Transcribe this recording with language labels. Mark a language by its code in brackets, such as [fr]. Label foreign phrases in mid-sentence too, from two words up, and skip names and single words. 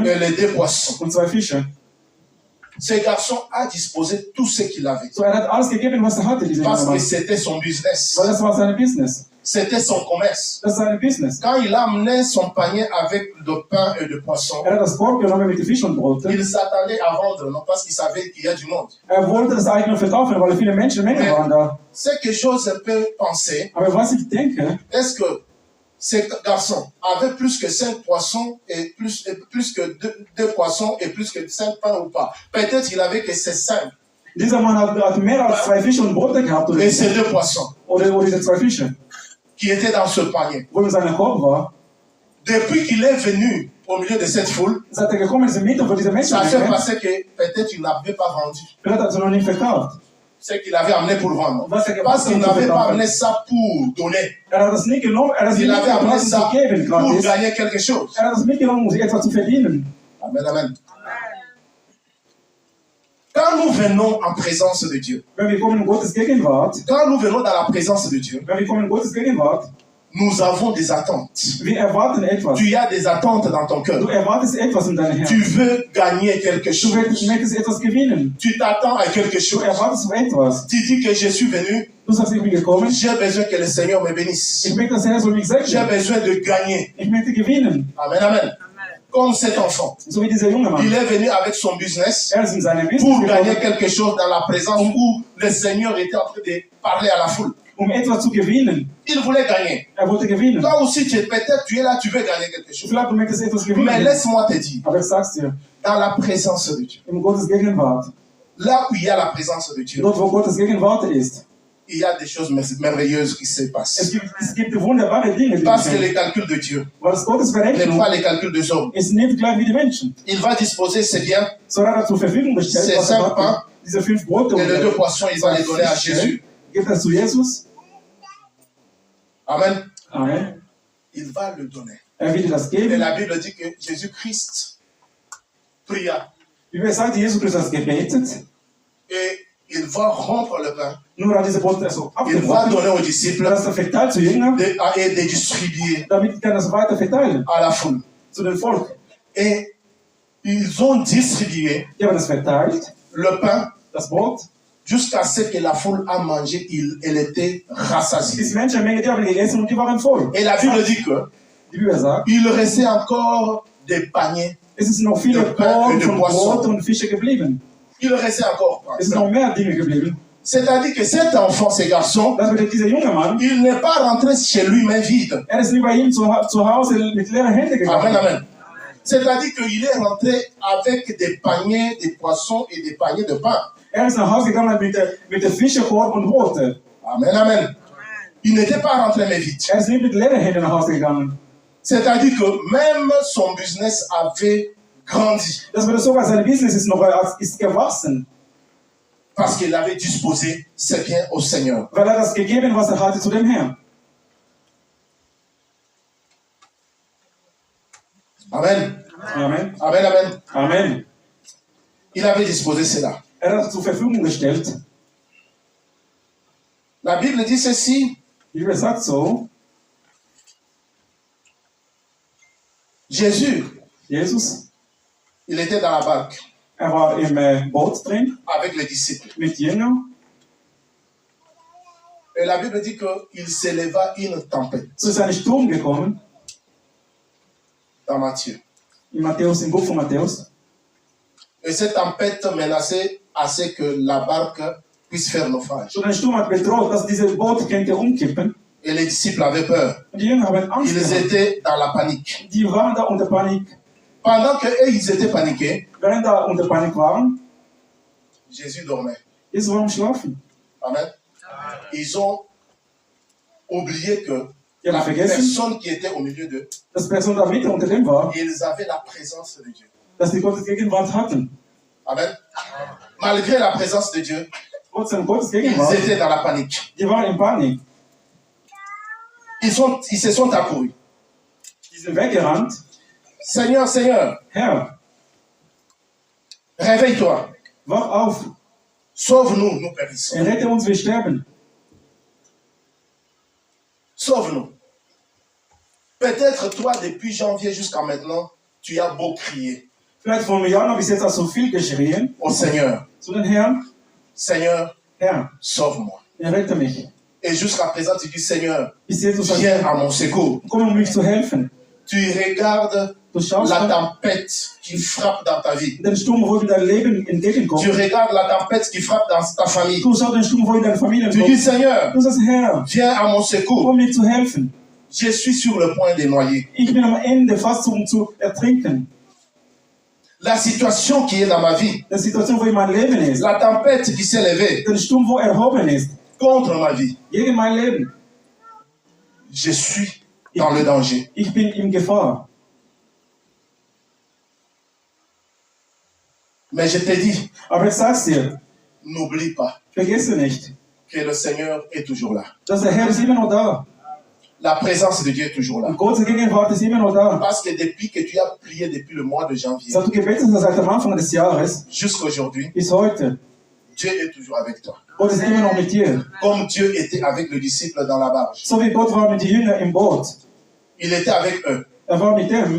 [fr] et les 2 poissons. [de] und 2 Fische. [fr] Ce garçon a disposé tout ce qu'il avait. [de] So, hat alles gegeben, was hatte, dieser [fr] Parce [de] junge [fr] que [de] Mann. [fr] c'était son business. [de] Weil das war sein Business. [fr] C'était son commerce. [de] Das ist sein Business. [fr] Quand il a amené son panier avec de pain et de poisson, [de] Hat das Korb genommen mit den Fisch und Broten. [fr] il s'attendait à vendre, non parce qu'il savait qu'il y a du monde. [de] Wollte das eigentlich nur verkaufen, weil viele Menge waren da. [fr] C'est que chose peut penser, [de] Aber was ich denke, [fr] est-ce que ce garçon avait plus que 5 poissons et plus que 2 poissons et plus que 5 pains ou pas? Peut-être il avait que ces 5 [de] dieser Mann hat mehr als 2 Fische und Brote gehabt. [fr] et ces 2 poissons [de] Oder diese 2 Fische, [fr] qui étaient dans ce panier. [de] wo in seinem Korb war. [fr] Depuis qu'il est venu au milieu de cette foule, [de] Seit gekommen ist in Mitte von dieser Menschen, [fr] ça s'est passé que peut-être il n'avait pas vendu [de] vielleicht hat er noch nicht verkauft. [fr] ce qu'il avait amené pour vendre. [de] Was [fr] Parce qu'il n'avait pas amené ça pour donner. [de] hat das nicht genommen, hat das [fr] Il [de] nicht [fr] avait amené [de] genommen, [fr] ça [de] zu geben, [fr] pour [de] gratis. [fr] gagner quelque chose. [de] Hat das mitgenommen, um sich etwas zu verdienen. [fr] Amen, amen. Quand nous venons en présence de Dieu, [de] Wenn wir kommen in Gottes Gegenwart, [fr] quand nous venons dans la présence de Dieu, [de] wenn wir kommen in Gottes Gegenwart, [fr] nous avons des attentes. [de] wir erwarten etwas. [fr] Tu as des attentes dans ton [de] Du [fr] cœur. [de] erwartest etwas in deinem [fr] Tu [de] Herzen. [fr] veux gagner quelque [de] Du [fr] chose. [de] möchtest etwas gewinnen. [fr] Tu t'attends à quelque [de] Du [fr] chose. [de] erwartest etwas. [fr] Tu dis que je suis venu, [de] Du sagst, ich bin gekommen. [fr] j'ai besoin que le Seigneur me bénisse. [de] Ich möchte, dass der Herr soll mich [fr] J'ai [de] segnen. [fr] besoin de gagner. [de] Ich möchte gewinnen. [fr] Amen, amen. Comme cet enfant. [de] So wie dieser junge [fr] Il [de] Mann. [fr] est venu avec son business [de] Er ist in seinem [fr] pour [de] Business [fr] gagner [de] gekommen, [fr] quelque chose dans la présence où le Seigneur était en train de parler à la foule. [de] etwas zu gewinnen. [fr] Il voulait gagner. [de] Er wollte gewinnen. [fr] Toi aussi, peut-être tu es là, tu veux gagner quelque chose. [de] Vielleicht du möchtest etwas [fr] Mais [de] gewinnen. [fr] laisse-moi te dire, [de] Aber ich sag's dir, [fr] dans la présence de Dieu, [de] in Gottes Gegenwart, [fr] là où il y a la présence de Dieu, [de] dort wo Gottes Gegenwart ist, [fr] il y a des choses merveilleuses qui se passent. [de] es gibt wunderbare Dinge, die [fr] Parce que [de] geschehen. [fr] les calculs de Dieu [de] Weil es Gottes [fr] n'est [de] Berechnung [fr] pas les calculs des hommes. [de] ist nicht gleich wie die Menschen. [fr] Il va disposer ses biens [de] So hat er zur Verfügung gestellt, [fr] C'est [de] was er [fr] simple, hein? [de] hatte. Diese 5 Brote [fr] et les 2 poissons, il va les donner à Jésus. [de] Gibt es zu Jesus. [fr] Amen. [de] Amen. [fr] Il va le donner. [de] Er wird dir das [fr] Et [de] geben. [fr] la Bible dit que Jésus-Christ pria [de] Wie wir sagen, Jesus Christus hat gebetet. [fr] et il va rompre le pain. [de] Nur hat diese Brote so [fr] Il va [de] abgebrochen. [fr] donner aux disciples [de] Das er verteilt zu Jüngern, [fr] et de distribuer [de] damit kann er es weiter verteilen [fr] à la foule. [de] zu dem Volk. [fr] Et ils ont distribué [de] Die haben es verteilt, [fr] le pain [de] das Brot. [fr] jusqu'à ce que la foule a mangé. Elle était rassasiée. [de] Diese Menschenmenge, die haben gegessen und die waren voll. [fr] Et la Bible dit que [de] Die Bibel sagt, [fr] il restait encore des paniers. [de] es ist noch viele [fr] De pain et [de] Korn [fr] de [de] von [fr] poisson. [de] Brot und Fische geblieben. [fr] Il restait encore. [de] Es sind noch mehr Dinge geblieben. [fr] C'est-à-dire que cet enfant, ce garçon, [de] Das bedeutet, dieser junge Mann, [fr] il n'est pas rentré chez lui main vide. [de] er ist nicht bei ihm zu Hause mit leeren Händen [fr] Amen, [de] gegangen. [fr] amen. C'est-à-dire qu'il est rentré avec des paniers, des poissons et des paniers de pain. [de] Er ist nach Hause gegangen mit der Fischekorb und Brote. [fr] Amen, amen. Il n'était pas rentré main vide. [de] Er ist nicht mit leeren Händen nach Hause gegangen. [fr] C'est-à-dire que même son business avait grandi [de] Das bedeutet sogar, sein Business ist gewachsen, [fr] parce qu'il avait disposé ses biens au Seigneur. [de] weil er das gegeben, was er hatte, zu dem Herrn. [fr] Amen. [de] Amen. [fr] Amen, amen. [de] Amen. [fr] Il avait disposé cela. [de] Er hat zur Verfügung gestellt. [fr] La Bible dit ceci. [de] Die Bibel sagt so, Jesus, [fr] il était dans la barque [de] war im Boot drin [fr] avec les disciples. [de] mit Jüngern. [fr] Et la Bible dit qu'il s'éleva une tempête. [de] So ist ein Sturm gekommen. [fr] Dans Matthieu. [de] In Matthäus, im Buch von Matthäus. [fr] Et cette tempête menaçait à ce que la barque puisse faire naufrage. [de] Und ein Sturm hat bedroht, dass diese Boot könnte umkippen. [fr] Et les disciples avaient peur. [de] Und die Jünger haben Angst [fr] Ils [de] gehabt. [fr] étaient dans la panique. [de] Die waren da unter Panik. [fr] Pendant que eux, ils étaient paniqués, [de] Während da unter Panik waren, [fr] Jésus dormait. [de] Jesus war am Schlafen. [fr] Amen. Ils ont oublié que [de] Die haben [fr] la [de] vergessen, [fr] personne qui était au milieu d'eux, [de] dass die Person da mitten unter dem war, [fr] ils avaient la présence de Dieu. [de] dass die Gottes Gegenwart hatten. [fr] Amen. Malgré la présence de Dieu, [de] Trotzdem Gottes [fr] ils [de] Gegenwart, [fr] étaient dans la panique. [de] die waren in Panik. [fr] Ils se sont accourus. [de] Die sind weggerannt. [fr] Seigneur, Seigneur, [de] Herr, [fr] réveille-toi. [de] wach auf. [fr] Sauve-nous, nous périssons. [de] Rette uns, wir sterben. [fr] Sauve-nous. Peut-être toi, depuis janvier jusqu'à maintenant, tu as beau crier [de] Vielleicht vor einem Jahr bis jetzt hast du viel geschrien [fr] au Seigneur. [de] zu den Herrn. [fr] Seigneur, [de] Herr, [fr] sauve-moi. [de] rette mich. [fr] Et jusqu'à présent, tu dis, Seigneur, [de] Bis jetzt du sagst, [fr] viens à mon secours. [de] komm, um mich zu helfen. [fr] Tu regardes [de] Du schaust [fr] la [de] auf [fr] tempête qui frappe dans ta vie. [de] den Sturm, wo in dein Leben [fr] Tu [de] entgegenkommt. [fr] regardes la tempête qui frappe dans ta famille. [de] Du schaust den Sturm, wo in deine Familie [fr] Tu dis, [de] kommt. [fr] Seigneur, [de] Du sagst, Herr, [fr] viens à mon secours. [de] komm mir zu helfen. [fr] Je suis sur le point de noyer. [de] Ich bin am Ende fast zu ertrinken. [fr] La situation qui est dans ma vie, [de] Die Situation, wo in meinem Leben ist. [fr] la tempête qui s'est levée [de] Der Sturm, wo erhoben ist. [fr] contre ma vie, [de] Gegen mein Leben. [fr] je suis dans le danger. [de] Ich bin in Gefahr. [fr] Mais je te dis, [de] Aber ich sag's dir, [fr] n'oublie pas [de] vergesse nicht, [fr] que le Seigneur est toujours là. [de] dass der Herr ist immer noch da. [fr] La présence de Dieu est toujours là. [de] Und Gottes Gegenwart ist immer noch da. [fr] Parce que depuis que tu as prié depuis le mois de janvier [de] Seit du gebetet hast seit dem Anfang des Jahres [fr] jusqu'à aujourd'hui, [de] bis heute, [fr] Dieu est toujours avec toi. [de] Gott ist immer noch mit dir. [fr] Comme Dieu était avec le disciple dans la barge. [de] So wie Gott war mit den Jüngern im Boot. [fr] Il était avec eux. [de] Er war mit dem,